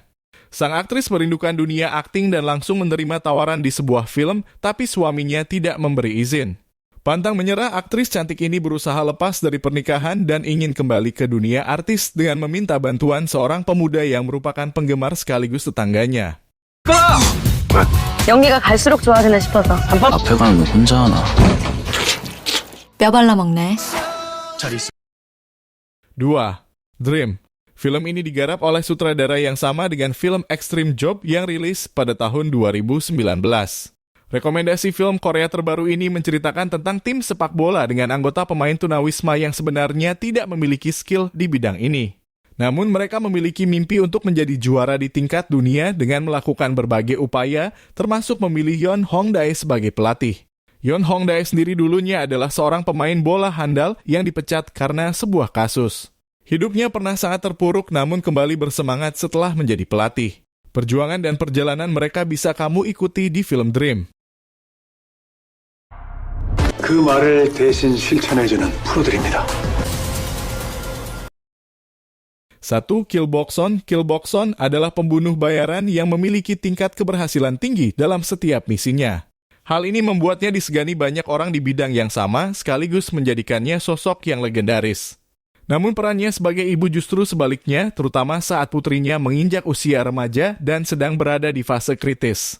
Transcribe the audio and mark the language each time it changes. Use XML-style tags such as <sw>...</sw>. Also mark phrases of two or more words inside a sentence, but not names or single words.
<id>Sang aktris merindukan dunia akting dan langsung menerima tawaran di sebuah film, tapi suaminya tidak memberi izin. Pantang menyerah, aktris cantik ini berusaha lepas dari pernikahan dan ingin kembali ke dunia artis dengan meminta bantuan seorang pemuda yang merupakan penggemar sekaligus tetangganya.</id> <ko>연기가 갈수록 좋아지네 싶어서. 앞에 가는 거 혼자 하나. 뼈 발라먹네.</ko> <id>2. Dream. Film ini digarap oleh sutradara yang sama dengan film Extreme Job yang rilis pada tahun 2019. Rekomendasi film Korea terbaru ini menceritakan tentang tim sepak bola dengan anggota pemain tunawisma yang sebenarnya tidak memiliki skill di bidang ini. Namun mereka memiliki mimpi untuk menjadi juara di tingkat dunia dengan melakukan berbagai upaya, termasuk memilih Yeon Hongdae sebagai pelatih. Yeon Hongdae sendiri dulunya adalah seorang pemain bola handal yang dipecat karena sebuah kasus. Hidupnya pernah sangat terpuruk namun kembali bersemangat setelah menjadi pelatih. Perjuangan dan perjalanan mereka bisa kamu ikuti di film Dream.</id> <ko>그 말을 대신 실천해주는 프로들입니다.</ko> <id>1. Kill Bokson. Kill Bokson adalah pembunuh bayaran yang memiliki tingkat keberhasilan tinggi dalam setiap misinya. Hal ini membuatnya disegani banyak orang di bidang yang sama, sekaligus menjadikannya sosok yang legendaris. Namun perannya sebagai ibu justru sebaliknya, terutama saat putrinya menginjak usia remaja dan sedang berada di fase kritis.</id>